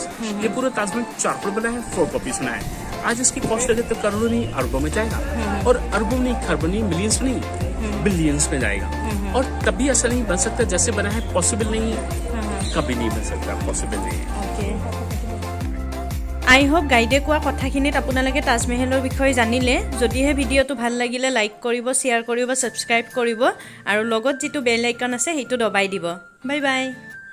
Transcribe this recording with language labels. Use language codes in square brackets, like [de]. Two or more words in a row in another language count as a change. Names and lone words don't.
[hi] ये पूरा ताजमहल 4 करोड़ बना है, 4 करोड़ रुपीस बना है। आज इसकी कॉस्ट लगे तो करोड़ों नहीं अरबों में जाएगा, और अरबों नहीं खरबों नहीं मिलियंस नहीं बिलियंस में जाएगा। और कभी ऐसा नहीं बन सकता जैसे बना है, पॉसिबल नहीं है, कभी नहीं बन सकता, पॉसिबल नहीं है। [en] I hope [as] গাইডে কোৱা কথাখিনিত আপোনালোকে তাজমহলৰ বিষয়ে জানিলে। যদিহে ভিডিঅ'টো ভাল লাগিলে লাইক কৰিব, শ্বেয়াৰ কৰিব, ছাবস্ক্ৰাইব কৰিব, আৰু লগত যিটো [en] bell icon [as] আছে সেইটো দবাই দিব। [en] bye bye.